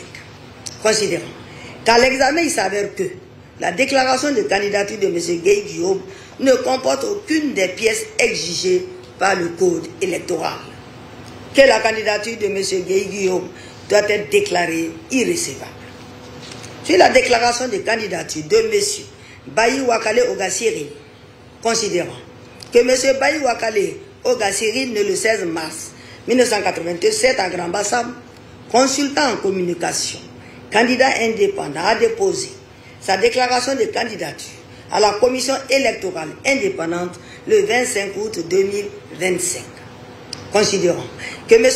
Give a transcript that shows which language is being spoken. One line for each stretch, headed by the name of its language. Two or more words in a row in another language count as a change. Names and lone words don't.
French: Considérons qu'à l'examen, il s'avère que la déclaration de candidature de M. Guéhi Guillaume ne comporte aucune des pièces exigées par le code électoral. Que la candidature de M. Guéhi Guillaume doit être déclarée irrécevable. Sur la déclaration de candidature de M. Bayi Wakale Ogasiri, considérons que M. Bayi Wakale Ogasiri, né le 16 mars 1987 à Grand Bassam, consultant en communication, candidat indépendant, a déposé sa déclaration de candidature à la commission électorale indépendante le 25 août 2025. Considérons que M.